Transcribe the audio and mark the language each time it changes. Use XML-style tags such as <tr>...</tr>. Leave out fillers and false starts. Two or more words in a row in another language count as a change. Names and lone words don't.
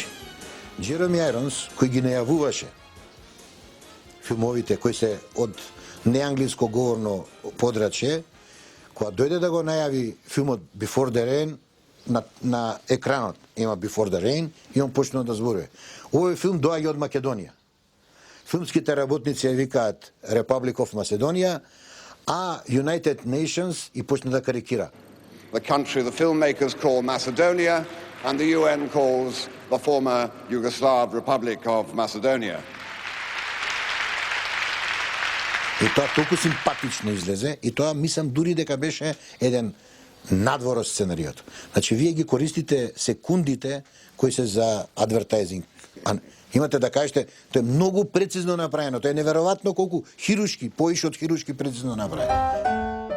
<mk>Джероми Ајронс, кој ги најавуваше филмовите кои се од неанглиско говорно подрачје, кога дојде да го најави филмот Before the Rain, на екранот има Before the Rain и он почнува да зборува. Овој филм доаѓа од Македонија. Филмските работници ја викаат Republic of Macedonia, а United Nations и почна да карикира.</mk> <en>The country the filmmakers call Macedonia and the UN calls the former Yugoslav Republic of Macedonia.</en> <mk>И тоа толку симпатично излезе и тоа мислам дури дека беше еден надвор од сценариото. Значи вие ги користите секундите кои се за адвертайзинг. Имате да кажете, тоа е многу прецизно направено, тоа е неверојатно колку хируршки, поише од хируршки прецизно направено.</mk>